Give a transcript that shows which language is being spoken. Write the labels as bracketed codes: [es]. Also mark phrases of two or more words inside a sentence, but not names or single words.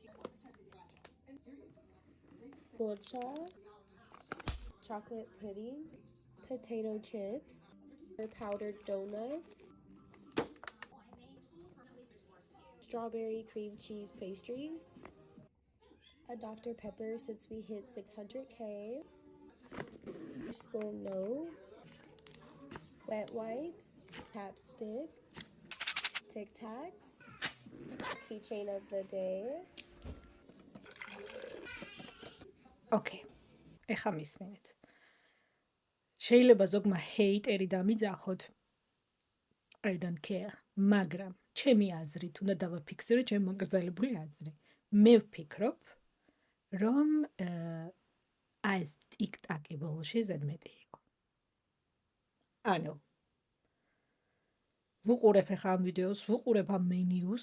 [en] Poncha, chocolate pudding, potato chips, her powdered donuts, strawberry cream cheese pastries, a Dr. Pepper since we hit 600K, school note, wet wipes, chapstick, Tic Tacs, keychain of the day. [ka] ოკეი. ეხა მისმენთ. შეიძლება ზოგმა ჰეიტერი დამიძახოთ. [en] I don't care. [ka] მაგრამ ჩემი აზრით უნდა დავაფიქსირო ჩემი მოგრძალებული აზრი. მე ვფიქრობ, რომ ეს TikTok-ი ბოლოში ზედმეტი იყო. ანუ ვუყურებ ახლა ამ ვიდეოს, ვუყურებ ამ მენიუს.